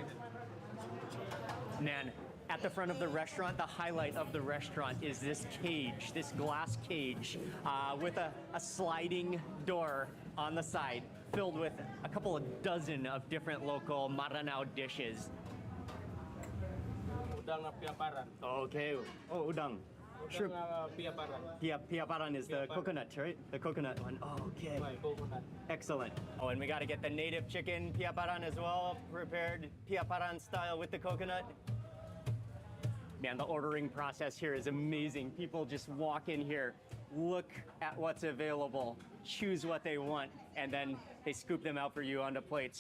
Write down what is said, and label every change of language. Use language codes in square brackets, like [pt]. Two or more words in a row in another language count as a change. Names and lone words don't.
[en] Man, at the front of the restaurant, the highlight of the restaurant is this cage, this glass cage with a sliding door on the side filled with a couple of dozen of different local Maranao dishes. [mrw] Udang na piaparan. [en] Okay. Oh, udang. Shrimp. Piaparan. Piaparan is the coconut, right? The coconut one. Oh, okay. Coconut. Excellent. Oh, and we got to get the native chicken piaparan as well, prepared piaparan style with the coconut. Man, the ordering process here is amazing. People just walk in here, look at what's available, choose what they want, and then they scoop them out for you onto plates.